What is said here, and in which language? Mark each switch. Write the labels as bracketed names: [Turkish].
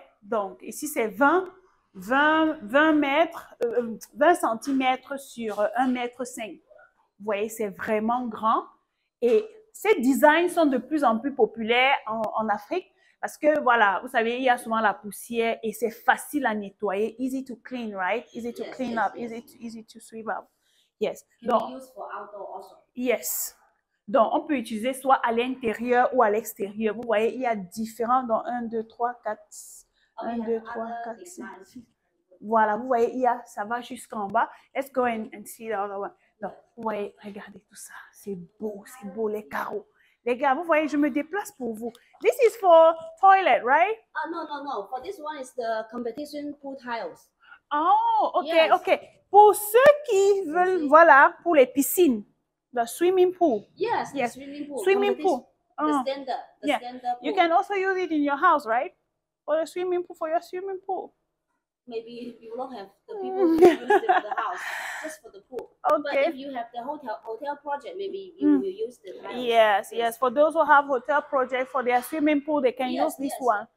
[French] Donc, ici, c'est 20 mètres, 20 centimètres sur 1 mètre 5. Vous voyez, c'est vraiment grand. Et ces designs sont de plus en plus populaires en Afrique parce que, voilà, vous savez, il y a souvent la poussière et c'est facile à nettoyer. [English] Easy to clean, right? Easy to clean up, easy to sweep up. Yes. Can be used for outdoor also. Yes. [French] Donc, on peut utiliser soit à l'intérieur ou à l'extérieur. Vous voyez, il y a différents dans 1, 2, 3, 4, 1, 2, 3, 4, 5, 6. Voilà, vous voyez, ça va jusqu'en bas. [English] Let's go and see the other one. [French] Donc, vous voyez, regardez tout ça. C'est beau, les carreaux. Les gars, vous voyez, je me déplace pour vous. [English] This is for toilet, right? No. For this one is the competition pool tiles. Oh, OK, Yes. OK. [French] Pour ceux qui veulent, voilà, pour les piscines, [English] the swimming pool. Yes, Yes. the swimming pool. Swimming pool. The standard. Yeah. Standard pool. You can also use it in your house, right? For the swimming pool, for your swimming pool. Maybe you don't have the people who use it for the house, just for the pool. Okay. But if you have the hotel project, maybe you will use the tiles. Yes. For those who have hotel project for their swimming pool, they can use this one.